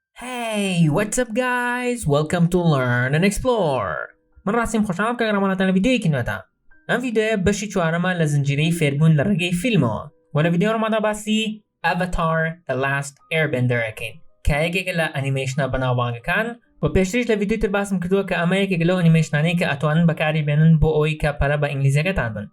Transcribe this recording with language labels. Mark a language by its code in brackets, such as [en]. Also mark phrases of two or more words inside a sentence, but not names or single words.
[en] Hey, what's up guys? Welcome to Learn and Explore. [ckb] من راسم خوشحالم که گرامانتان لڤیدیۆیەکی نوێتە. ئەم ڤیدیۆیە بەشی چوارەمە لە زنجیرەی فێربوون لە ڕێگەی فیلمەوە. و لە ڤیدیۆ ڕۆمادا باسی Avatar The Last Airbender ئەکەین کە یەکێکە لە ئەنیمەیشنە بەناوبانگەکان و پێشتریش لە ڤیدیۆی تر باسم کردووە کە ئەمە یەکێک لەو ئەنیمەیشنانەی کە ئەتوانن بەکاری بێنن بۆ ئەوەی کە پەرە بە ئینگلیزیەکەتان بن.